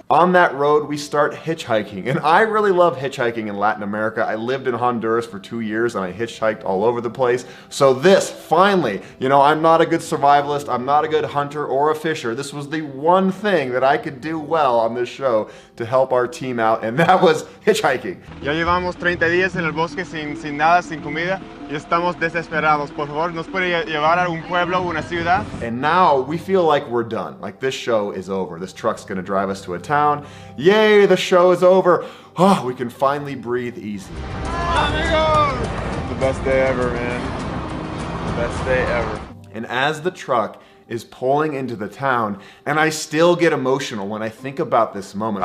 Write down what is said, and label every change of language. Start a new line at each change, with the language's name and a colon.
English: On that road, we start hitchhiking. And I really love hitchhiking in Latin America. I lived in Honduras for 2 years and I hitchhiked all over the place. So this, finally, you know, I'm not a good survivalist, I'm not a good hunter or a fisher. This was the one thing that I could do well on this show to help our team out, and that was hitchhiking.
Spanish: Ya llevamos 30 días en el bosque sin nada, sin comida, y estamos desesperados. Por favor, ¿nos puede llevar a un pueblo, una ciudad?
English: And now we feel like we're done. Like this show is over. This truck's gonna drive us to a town. Yay, the show is over. Oh, we can finally breathe easy. Amigos! The best day ever, man. The best day ever. And as the truck is pulling into the town, and I still get emotional when I think about this moment.